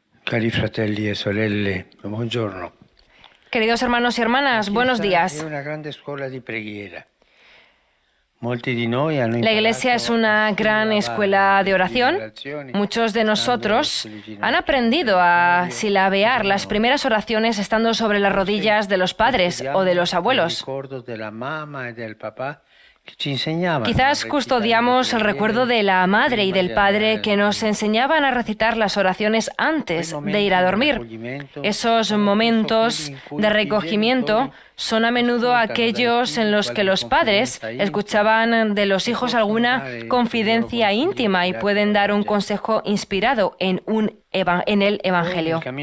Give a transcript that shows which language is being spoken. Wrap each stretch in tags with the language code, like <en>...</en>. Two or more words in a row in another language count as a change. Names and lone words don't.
<it>Cari fratelli e sorelle, buongiorno.</it> <es>Queridos hermanos y hermanas, buenos</es> <it>È</it> <es>días.</es> <it>una grande scuola di preghiera. Molti di noi hanno</it> <es>La Iglesia es una gran escuela de oración.</es> <it>orazioni,</it> <es>Muchos de nosotros</es> <it>stando sulle</it> <es>han</es> <it>ginocchia</it> <es>aprendido</es> <it>del</it> <es>a</es> <it>genitorio,</it> <es>silabear las primeras oraciones estando sobre las rodillas de los padres o de los</es> <it>il</it> <es>abuelos.</es> <it>ricordo della mamma e del papà che ci insegnavano</it> <es>Quizás</es> <it>a</it> <es>custodiamos el</es> <it>recitare le</it> <es>recuerdo de la madre y</es> <it>prima</it> <es>del</es> <it>di</it> <es>padre</es> <it>andare</it> <es>que</es> <it>a</it> <es>nos</es> <it>dormire.</it> <es>enseñaban a recitar las oraciones antes de ir a dormir. Esos momentos de recogimiento son a menudo aquellos en los que los padres escuchaban de los hijos alguna confidencia íntima y pueden dar un consejo inspirado en el Evangelio.</es>